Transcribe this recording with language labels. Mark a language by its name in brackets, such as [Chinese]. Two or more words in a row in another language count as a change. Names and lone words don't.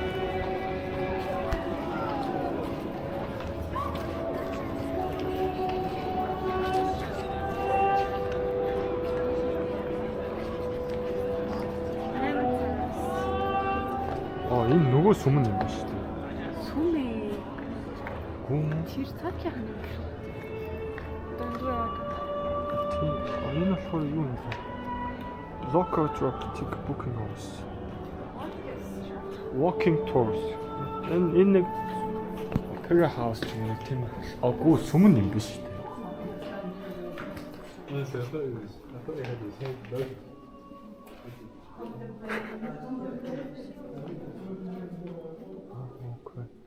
[Mongolian] Энэ нөгөө сүмэн юм ба шүү дээ. Сүмээ. Гүн. Тэр цаг яах юм бэ? Дундаа. Энэ болохоор юу юм бэ? [English] Local truck ticket booking office. Walking tours. [Mongolian] Энэ нэг [English] opera house [Mongolian] гэх юм тийм үү? Агуу сүмэн юм биш үү? Okay.